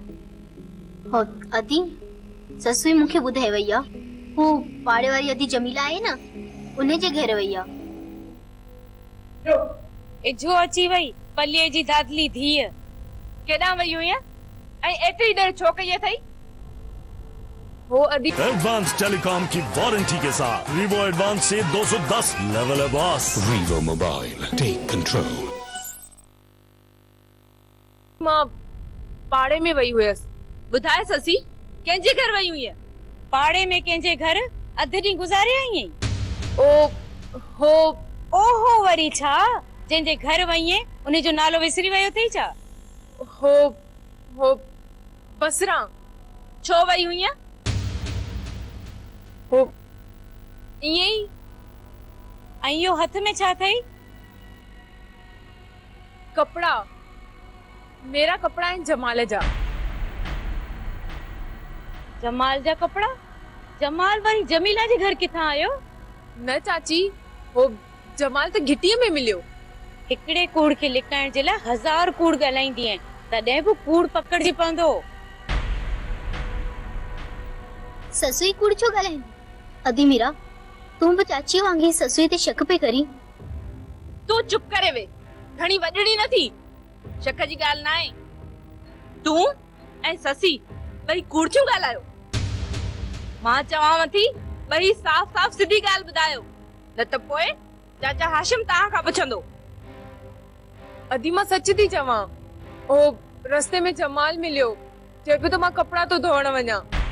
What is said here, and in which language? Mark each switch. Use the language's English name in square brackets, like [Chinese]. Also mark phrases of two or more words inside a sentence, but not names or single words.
[Sindhi] हो अदी, ससुई मूंखे ॿुधाए वई आहे। हू पाड़े वारी अदी जमीला आहे न, उन जे घर वई आहे। इजो अची वई पल्लीअ जी दादली धीअ। केॾां वई हुई ऐं एतिरी देर छो कई अथई? वो अदी [Urdu] ایڈوانس ٹیلی کام کی وارنٹی کے ساتھ ویوو ایڈوانس سے 210 لیول ہے باس. [English] Vivo mobile, take control. [Sindhi] मां पाड़े में वई हुयसि। ॿुधाए ससी, कंहिंजे घर वई हुई? पाड़े में कंहिंजे घर अधु ॾींहुं गुज़ारे आई आहीं? ओहो वरी छा? जंहिंजे घर वई आहीं उन जो नालो विसरी वियो अथई छा? हो बसरा। छो वई हुई? हो ईअं ई। ऐं इहो हथ में छा अथई? कपड़ा। मेरा कपड़ा आहिनि जमाल जा। जमाल जा कपड़ा? जमाल वरी जमीला जे घर किथां आयो? न चाची वो जमाल त घिटीअ में मिलियो। हिकिड़े कूड़ खे लिकाइण जे लाइ 1000 कूड़ ॻाल्हाईंदी आहिनि, तॾहिं बि कूड़ पकड़जी पवंदो। ससुई कूड़ छो ॻाल्हाईंदी? अदी मीरा, तूं बि चाची वांगुरु ससुई ते शक पे करी। तू चुप करे वे, घणी वॾड़ी न थी। शक जी ॻाल्हि न आहे। तूं ऐं ससी ॿई कूड़ छो ॻाल्हायो? मां चवांव थी ॿई साफ़ साफ़ सिधी ॻाल्हि ॿुधायो, न त पोइ चाचा हाशिम तव्हां खां पुछंदो। अदी मां सच थी चवां, ओ रस्ते में जमाल मिलियो, चए पियो त मां कपिड़ा तो धोइण वञा।